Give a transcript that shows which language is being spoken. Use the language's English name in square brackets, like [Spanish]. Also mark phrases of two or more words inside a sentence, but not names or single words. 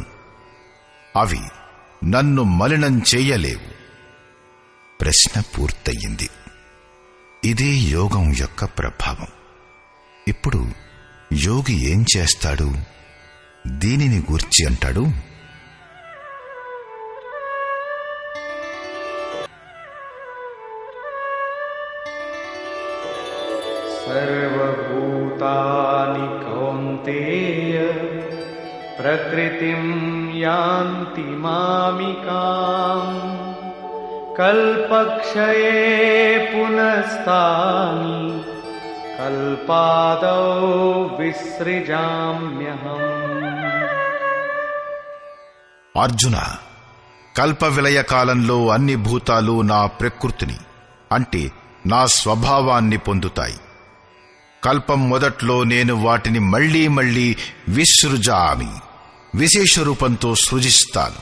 [Telugu] అవి నన్ను మలినం చెయ్యలేవు. ప్రశ్న పూర్తయింది. ఇదే యోగం యొక్క ప్రభావం. ఇప్పుడు యోగి ఏం చేస్తాడు? దీనిని గూర్చి అంటాడు, [Sanskrit] सर्वभूतानि कौन्तेय प्रकृतिं यान्ति मामिकाम् कल्पक्षये पुनस्तानि कल्पादौ विसृजाम्यहम्. [Telugu] అర్జున, కల్ప విలయ కాలంలో అన్ని భూతాలు నా ప్రకృతిని అంటే నా స్వభావాన్ని పొందుతాయి. కల్పం మొదట్లో నేను వాటిని మళ్లీ మళ్లీ విసృజామి విశేష రూపంతో సృజిస్తాను.